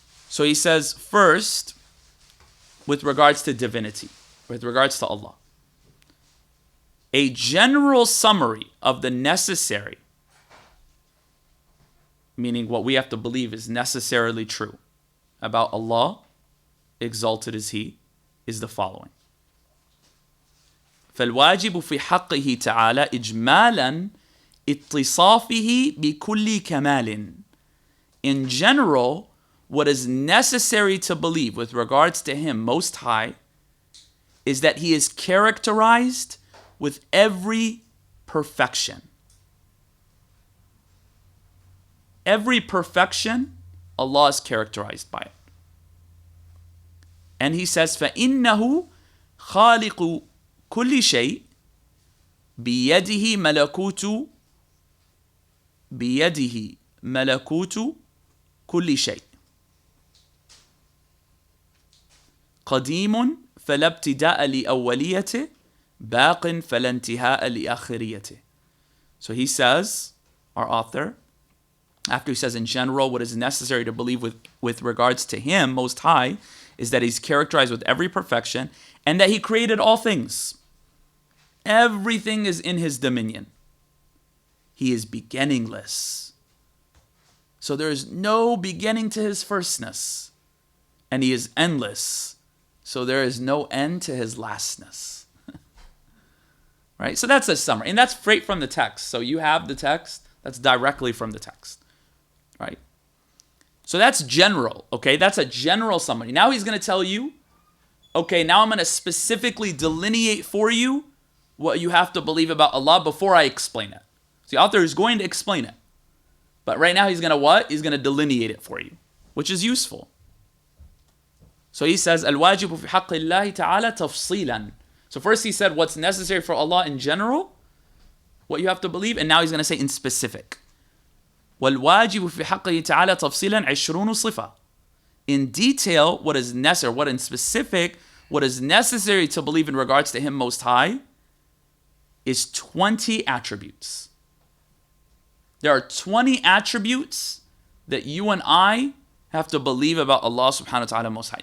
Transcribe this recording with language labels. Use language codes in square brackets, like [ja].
[en] So he says, first, with regards to divinity, with regards to Allah, a general summary of the necessary, meaning what we have to believe is necessarily true about Allah, exalted is He, is the following. [ar] فالواجب في حقه تعالى إجمالا اتصافه بكل كمال. [en] In general, what is necessary to believe with regards to Him Most High is that He is characterized with every perfection. Every perfection, Allah is characterized by it. And he says, [ar] فَإِنَّهُ خَالِقُ كُلِّ شَيْءٍ بِيَدِهِ مَلَكُوتُ كُلِّ شَيْءٍ قديم فلا ابتداء لأوليته باق فلا انتهاء لآخريته. [en] So he says, our author, after he says in general what is necessary to believe with regards to Him Most High is that He's characterized with every perfection and that He created all things. Everything is in His dominion. He is beginningless. So there is no beginning to His firstness. And He is endless. So there is no end to His lastness. Right? So that's a summary. And that's straight from the text. So you have the text. That's directly from the text. Right? So that's general. Okay? That's a general summary. Now he's going to tell you, okay, now I'm going to specifically delineate for you what you have to believe about Allah before I explain it. So the author is going to explain it. But right now he's going to what? He's going to delineate it for you, which is useful. So he says, [ar] الواجب في حق الله تعالى تفصيلا. [en] So first he said what's necessary for Allah in general, what you have to believe, and now he's going to say in specific. [ar] والواجب في حقه تعالى تفصيلا 20 صفة. [en] In detail, what is necessary, what in specific, what is necessary to believe in regards to Him Most High is 20 attributes. There are 20 attributes that you and I have to believe about Allah subhanahu wa ta'ala Most High.